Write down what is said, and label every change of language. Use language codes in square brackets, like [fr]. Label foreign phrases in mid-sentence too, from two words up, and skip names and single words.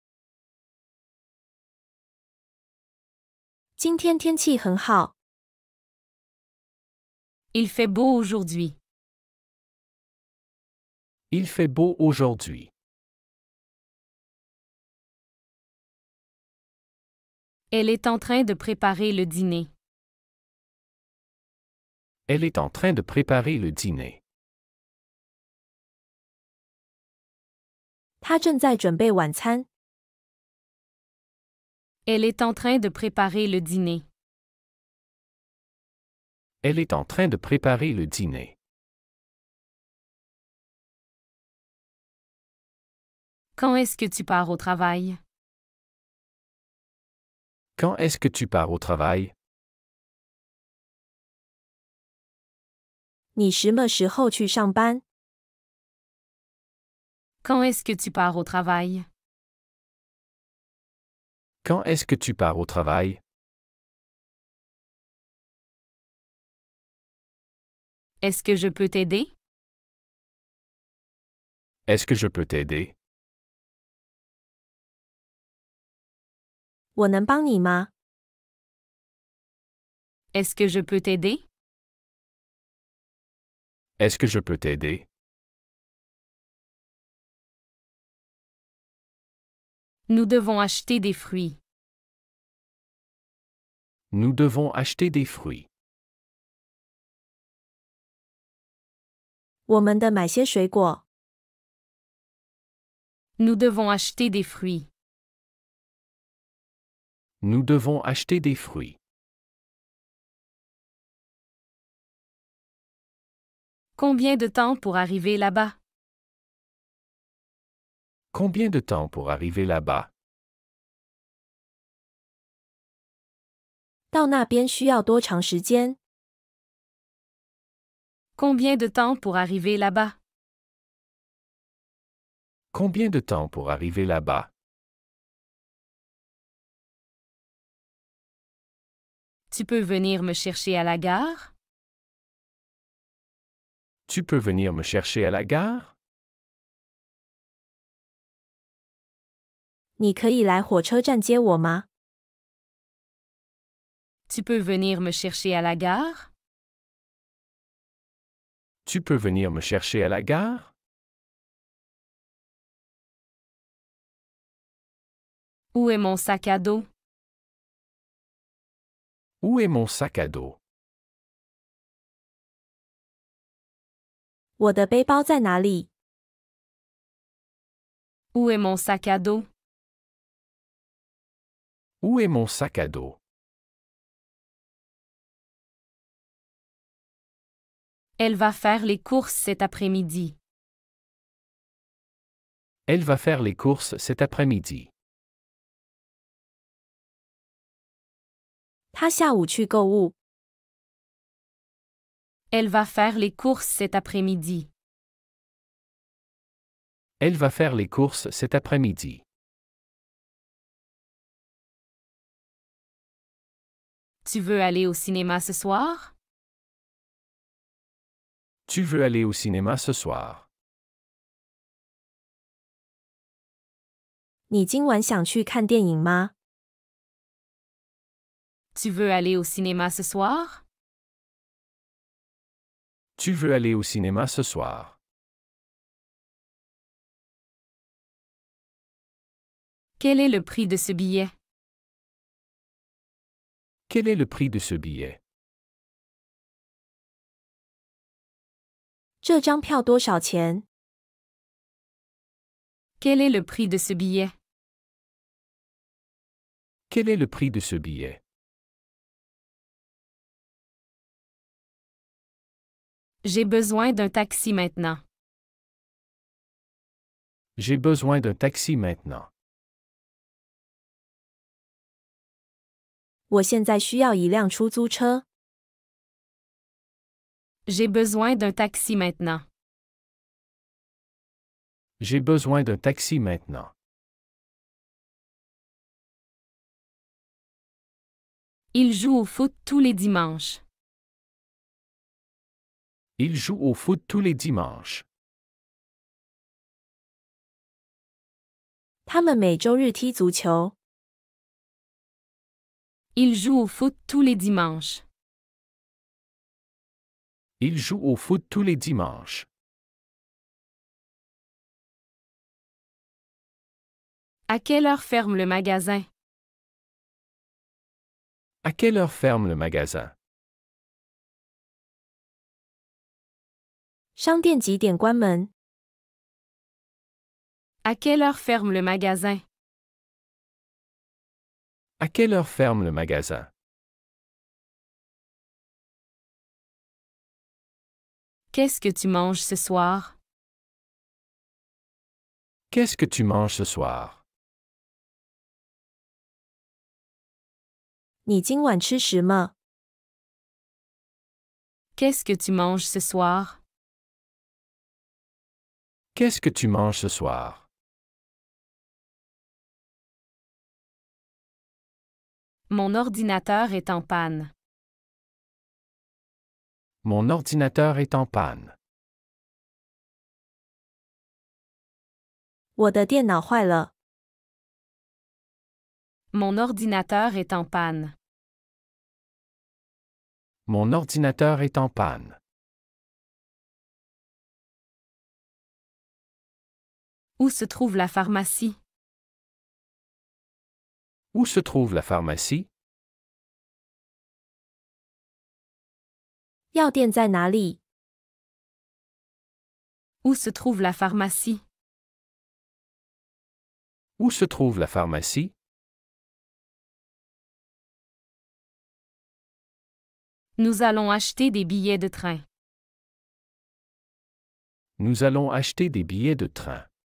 [zh] 今天天气很好。 [fr] Il fait beau aujourd'hui. Il fait beau aujourd'hui. Elle est en train de préparer le dîner. Elle est en train de préparer le dîner. [zh] 她正在准备晚餐。 [fr] Elle est en train de préparer le dîner. Elle est en train de préparer le dîner. Quand est-ce que tu pars au travail? Quand est-ce que tu pars au travail? [zh] 你什么时候去上班？ [fr] Quand est-ce que tu pars au travail? Quand est-ce que tu pars au travail? Est-ce que je peux t'aider? Est-ce que je peux t'aider? [zh] 我能帮你吗？ [fr] Est-ce que je peux t'aider? Est-ce que je peux t'aider? Nous devons acheter des fruits. Nous devons acheter des fruits. [zh] 我们的买些水果。 [fr] Nous devons acheter des fruits. Nous devons acheter des fruits. Combien de temps pour arriver là-bas? Combien de temps pour arriver là-bas? [zh] 到那边需要多长时间？ [fr] Combien de temps pour arriver là-bas? Combien de temps pour arriver là-bas? Tu peux venir me chercher à la gare? Tu peux venir me chercher à la gare? [zh] 你可以来火车站接我吗？ [fr] Tu peux venir me chercher à la gare? Tu peux venir me chercher à la gare? Où est mon sac à dos? Où est mon sac à dos? [zh] 我的背包在哪里？ [fr] Où est mon sac à dos? Où est mon sac à dos? Elle va faire les courses cet après-midi. Elle va faire les courses cet après-midi. [zh] 他下午去购物。 [fr] Elle va faire les courses cet après-midi. Elle va faire les courses cet après-midi. Tu veux aller au cinéma ce soir? Tu veux aller au cinéma ce soir? [zh] 你今晚想去看电影吗？ [fr] Tu veux aller au cinéma ce soir? Tu veux aller au cinéma ce soir? Quel est le prix de ce billet? Quel est le prix de ce billet? [zh] 这张票多少钱？ [fr] Quel est le prix de ce billet? Quel est le prix de ce billet? J'ai besoin d'un taxi maintenant. J'ai besoin d'un taxi maintenant. [zh] 我现在需要一辆出租车。 [fr] J'ai besoin d'un taxi maintenant. J'ai besoin d'un taxi maintenant. Il joue au foot tous les dimanches. Il joue au foot tous les dimanches. [zh] 他们每周日踢足球。 [fr] Il joue au foot tous les dimanches. Il joue au foot tous les dimanches. À quelle heure ferme le magasin? À quelle heure ferme le magasin? [zh] 商店几点关门？ [fr] À quelle heure ferme le magasin? À quelle heure ferme le magasin? Qu'est-ce que tu manges ce soir? Qu'est-ce que tu manges ce soir? [zh] 你今晚吃什么？ [fr] Qu'est-ce que tu manges ce soir? Qu'est-ce que tu manges ce soir? Mon ordinateur est en panne. Mon ordinateur est en panne. [zh] 我的电脑坏了。 [fr] Mon ordinateur est en panne. Mon ordinateur est en panne. Où se trouve la pharmacie? Où se trouve la pharmacie? [zh] 药店在哪里？ [fr] Où se trouve la pharmacie? Où se trouve la pharmacie? Nous allons acheter des billets de train. Nous allons acheter des billets de train.